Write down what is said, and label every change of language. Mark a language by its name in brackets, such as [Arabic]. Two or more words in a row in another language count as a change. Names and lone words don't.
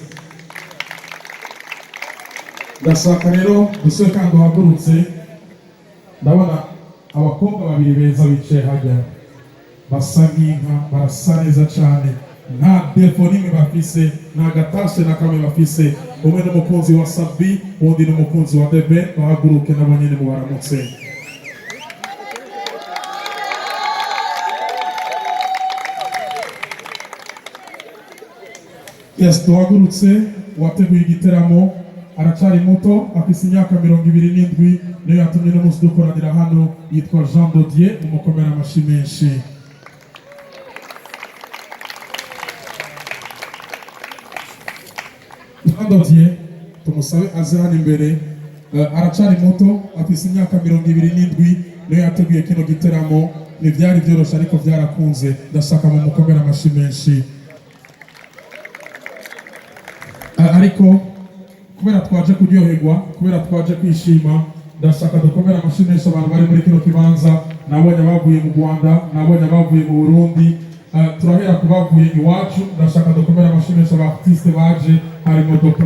[Rundi] ndashaka rero gusore kandi uhagurutse ndabona abakobwa babiri beza bicaye hajya basa nk'inka barasa neza cyane nta defo n'imwe bafise nta gatashe na kamwe bafise umwe n'umukunzi wa Sabi undi n'umukunzi wa The Bane bahaguruke nabo nyene mu baramutse yes tuhagurutse wateguye igiteramo aracari muto afise imyaka 27 niyo yatumye n'umunsi dukoranira hano yitwa Jean Dodier umukomera amashyi menshi Jean Dodier tumusabe aze hano imbere aracari muto afise imyaka 27 niyo yateguye kino giteramo ntibyari byoroshe ariko byarakunze ndashaka mu mukomera amashyi menshi ariko kubera twaje kuryoherwa kubera twaje kwishima ndashaka dukomera amashyi menshi abantu bari muri kino kibanza nabonye abavuye mu Rwanda nabonye abavuye mu Burundi turahera ku bavuye iwacu ndashaka dukomera amashyi menshi aba artiste baje harimo Dr.